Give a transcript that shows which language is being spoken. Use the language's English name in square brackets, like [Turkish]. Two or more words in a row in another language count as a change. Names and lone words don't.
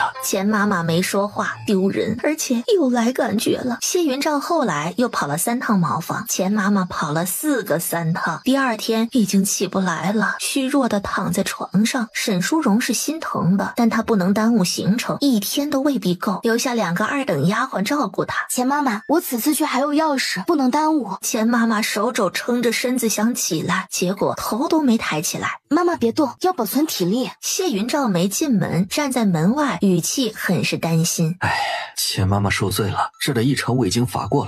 [Chinese] 钱妈妈没说话，丢人，而且又来感觉了。谢云照后来又跑了3趟茅房，钱妈媽跑了4个3趟，第2天已经起不来了，虚弱的躺在床上。沈淑荣是心疼的，但她不能耽误行程，1天都未必夠，留下2个2等丫鬟照顧她。钱媽媽，我此次去還有要事，不能耽誤。錢媽媽手肘撐着身子想起來，結果頭都沒抬起來。媽媽別動，要保存體力。謝雲照沒進門，站在門外，語氣很是擔心。錢媽媽受罪了，這的議程我已經罰過了。